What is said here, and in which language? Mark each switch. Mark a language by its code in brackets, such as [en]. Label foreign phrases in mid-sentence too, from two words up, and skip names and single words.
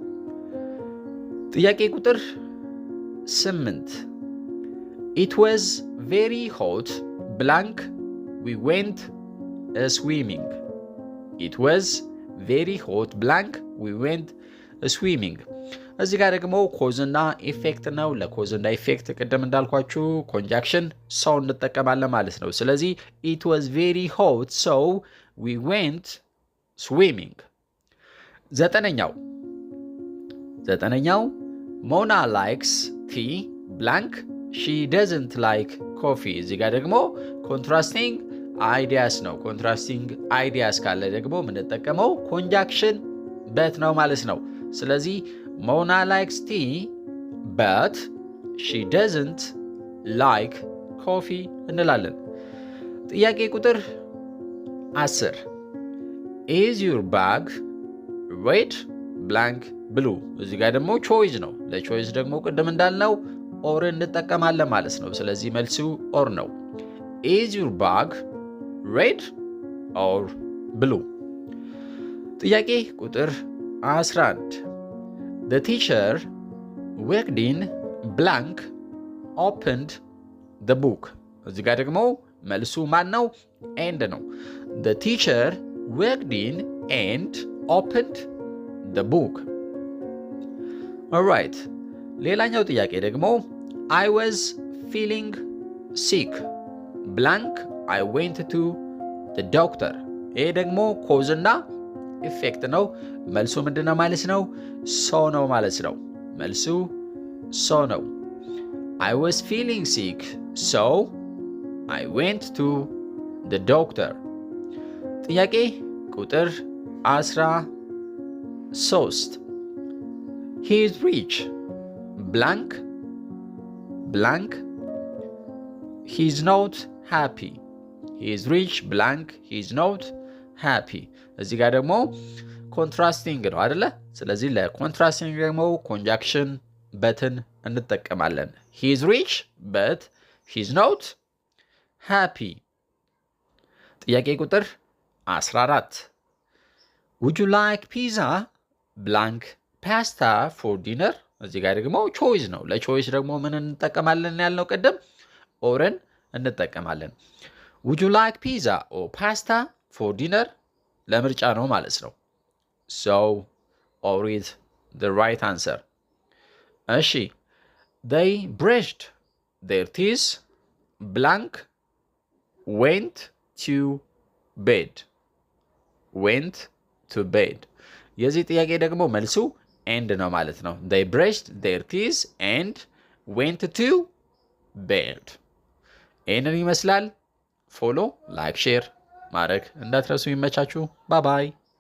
[am] ጥያቄ ቁጥር 8 [en] It was very hot blank we went swimming። It was very hot blank we went swimming። [am] እዚህ ጋር ደግሞ [en] cause and effect [am] ነው። [en] cause and effect [am] ቅድም እንዳልኳችሁ ኮንጃክሽን ሰው እንጠቀማለን ማለት ነው። ስለዚህ [en] it was very hot so we went swimming። ዘጠነኛው Mona likes tea blank she doesn't like coffee። [am] እዚህ ጋር ደግሞ [en] contrasting ideas [am] ነው። [en] contrasting ideas [am] ካለ ደግሞ የምንጠቀመው [en] conjunction but [am] ነው ማለት ነው። ስለዚህ [en] Mona likes tea but she doesn't like coffee [am] እንላለን። ጥያቄ ቁጥር 10 [en] Is your bag red blank blue? [am] እዚህ ጋር ደግሞ ቾይስ ነው። ለቾይስ ደግሞ ቅድም እንዳልነው ኦር እንጠቀማለን ማለት ነው። ስለዚህ መልሱ ኦር ነው። [en] Is your bag red or blue? [am] ጥያቄ ቁጥር [en] 11 The teacher walked in blank opened the book። [am] እዚህ ጋር ደግሞ መልሱ ማን ነው? ኤንድ ነው። [en] The teacher walked in and opened the book። Alright። [am] ሌላኛው ጥያቄ ደግሞ [en] I was feeling sick blank I went to the doctor። [am] ይሄ ደግሞ ኮዝ እና ኢፌክት ነው። መልሱ ምንድነው ማለት ነው? ሶ ነው ማለት ነው። መልሱ ሶ ነው። [en] I was feeling sick, so I went to the doctor. [am] ጥያቄ ቁጥር [en] 13 He is rich, blank, blank. He is not happy. He is rich, blank. He is not happy. [am] እዚህ ጋር ደግሞ ኮንትራስቲንግ ነው አይደለ? ስለዚህ ለኮንትራስቲንግ ደግሞ [en] conjunction but [am] እንጠቀማለን። [en] He is rich, but he is not happy. [am] ጥያቄ ቁጥር [en] 14 Would you like pizza, blank, pasta for dinner? [am] እዚህ ጋር ደግሞ ቾይስ ነው። ለቾይስ ደግሞ ምን እንጠቀማለን ያልነው ቅድም? ኦርን እንጠቀማለን። [en] Would you like pizza or pasta for dinner? [am] ለምርጫ ነው ማለት ነው። [en] So, or is the right answer. እሺ They brushed their teeth, blank, went to bed. Went to bed. [am] የዚህ ጥያቄ ደግሞ መልሱ ኤንድ ነው ማለት ነው። [en] They brushed their teeth and went to bed. [am] ይህንን ይመስላል። [en] follow, like, share [am] ማድረግ እንዳትረሱ። ይመቻችሁ። [en] bye bye።